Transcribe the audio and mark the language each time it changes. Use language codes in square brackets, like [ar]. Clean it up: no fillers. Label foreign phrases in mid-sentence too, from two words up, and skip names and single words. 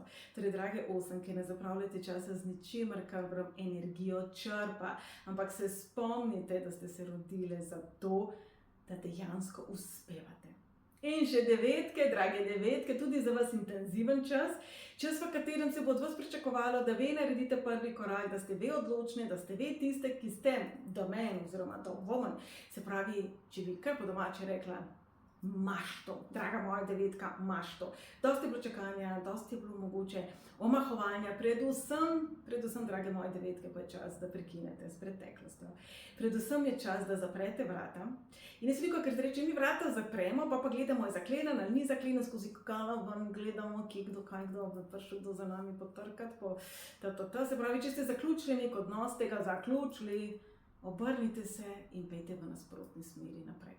[sl] Torej, drage osemke, ne zapravljajte časa z ničimer, kar vam energijo črpa, ampak se spomnite, da ste se rodile zato, da dejansko uspevate. In še devetke, drage devetke, tudi za vas intenziven čas, čas, v katerem se bo od vas pričakovalo, da vi naredite prvi korak, da ste vi odločni, da ste vi tiste, ki ste [en] the man [sl] oziroma [en] the woman. [sl] Se pravi, če bi kar po domače rekla, imaš to, draga moja devetka, imaš to. Dosti je bilo čakanja, dosti je bilo mogoče omahovanja, predvsem, drage moje devetke, pa je čas, da prekinete s preteklostjo. Predvsem je čas, da zaprete vrata. In jaz veliko, ker reče, mi vrata zapremo, pa gledamo, je zaklenen ali ni zaklenen, skozi kala ven gledamo, kdo bo prišel za nami potrkati, se pravi, če ste zaključili nek odnos, ste ga zaključili, obrnite se in pejte v nasprotni smeri naprej.